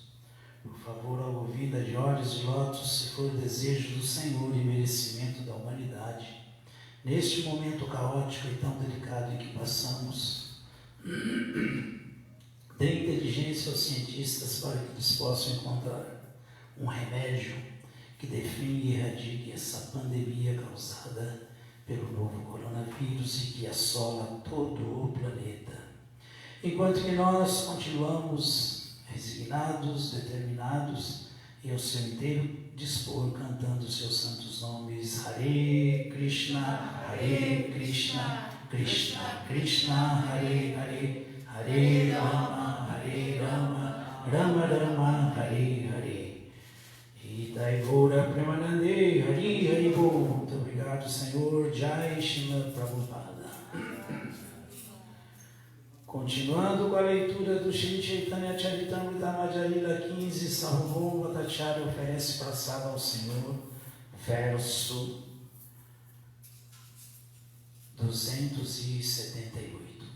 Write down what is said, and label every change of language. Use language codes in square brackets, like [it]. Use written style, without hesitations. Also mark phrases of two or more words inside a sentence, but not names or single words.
[pt] Por favor, ao ouvida de olhos de lótus, se for desejo do Senhor e merecimento da humanidade, neste momento caótico e tão delicado em que passamos, dê inteligência aos cientistas para que eles possam encontrar um remédio que define e erradique essa pandemia causada pelo novo coronavírus e que assola todo o planeta. Enquanto que nós continuamos resignados, determinados e ao seu inteiro dispor, cantando os seus santos nomes, [sa] हरे कृष्ण कृष्ण कृष्ण हरे हरे हरे राम राम राम हरे हरे. [bn] হিতাই গৌর প্রেমানন্দে হরি হরি বোল. [pt] Muito obrigado, Senhor. Jai Srila Prabhupada. Continuando com a leitura do Shri Chaitanya Charitamrita Madhya Lila 15, Sarvabhauma Bhattacharya oferece prasada ao Senhor, verso 278.